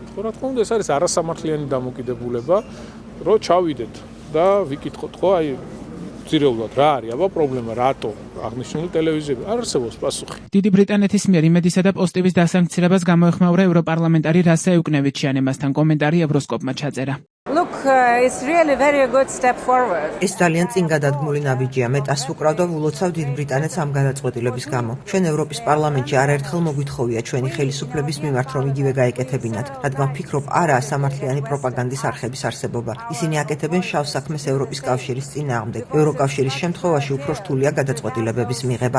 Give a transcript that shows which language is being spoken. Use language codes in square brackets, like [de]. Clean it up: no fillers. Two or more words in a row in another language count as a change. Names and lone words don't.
[ka] ხო, რა თქმა უნდა, ეს არის არასამართლიანი დამოკიდებულება, რომ ჩავიდეთ და ვიკითხოთ, ხო, აი ძირეულად რა არის აბა პრობლემა, რატო აღნიშნული ტელევიზიები არ არსებობს პასუხი. დიდი ბრიტანეთის მიერ იმედისა და პოსტივის დასანქცირებას გამოეხმაურა ევროპარლამენტარი რასა ეუკნევიჩიანი, მასთან კომენტარი ევროსკოპმა ჩაწერა. [en] Look, it's really very good step forward. [ka] ეს ძალიან წინ გადადგმული ნაბიჯია. მე ტას ვუკრავ და ვულოცავ დიდ ბრიტანეთს ამ გადაწყვეტილების გამო. ჩვენ ევროპის პარლამენტში არაერთხელ მოგვითხოვია ჩვენი ხელისუფლების მიმართ, რომ იგივე გაეკეთებინათ, რადგან ვფიქრობ, არაა სამართლიანი პროპაგანდის არხების არსებობა. ისინი აკეთებენ შავ საქმეს ევროპის კავშირის წინააღმდეგ. ევროკავშირის შემთხვევაში უფრო რთულია გადაწყვეტილებების მიღება.